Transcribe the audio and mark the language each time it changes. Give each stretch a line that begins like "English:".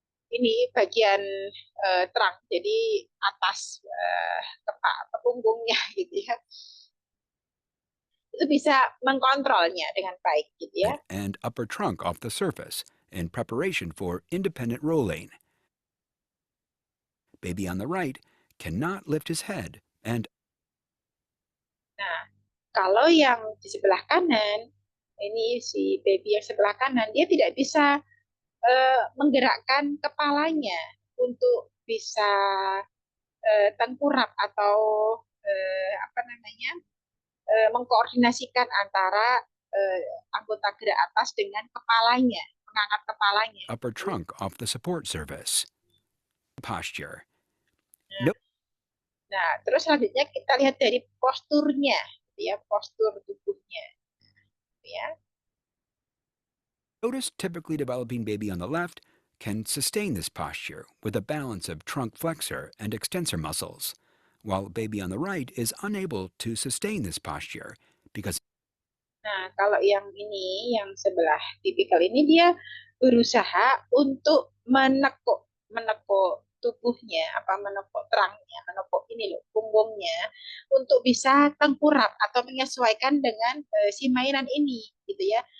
Indonesian: Ini bagian trunk, jadi atas kepala punggungnya gitu ya. Itu bisa mengkontrolnya dengan baik gitu ya.
English: And upper trunk off the surface in preparation for independent rolling. Baby on the right cannot lift his head and
Indonesian: Nah, kalau yang di sebelah kanan, ini si baby yang sebelah kanan, dia tidak bisa menggerakkan kepalanya untuk bisa tengkurap atau apa namanya mengkoordinasikan antara anggota gerak atas dengan kepalanya, mengangkat kepalanya.
English: upper trunk off the support surface. Posture.
Indonesian: Nah, terus selanjutnya kita lihat dari posturnya, ya, postur tubuhnya, ya.
English: Notice typically developing baby on the left can sustain this posture with a balance of trunk flexor and extensor muscles, while baby on the right is unable to sustain this posture because
Indonesian: Nah, kalau yang ini, yang sebelah tipikal ini dia berusaha untuk menekuk tubuhnya, menekuk terangnya, menekuk ini loh, punggungnya, untuk bisa tengkurap atau menyesuaikan dengan si mainan ini, gitu ya.